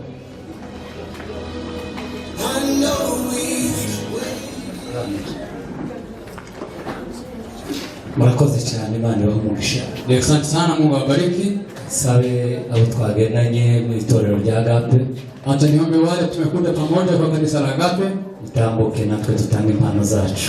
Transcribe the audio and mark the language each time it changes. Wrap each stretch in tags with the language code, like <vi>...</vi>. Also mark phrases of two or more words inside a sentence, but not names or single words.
<rw>Murakoze cyane, Imana ibahumugisha.</rw> <sw>Asante sana, Mungu awabariki.</sw> <rw>Sabe abo twagendanye mu itorero rya Agape.</rw> <sw>Hata niombe wale tumekuja pamoja kwa kanisa la Agape,</sw> <rw>utambuke natwe tutange impano zacu.</rw>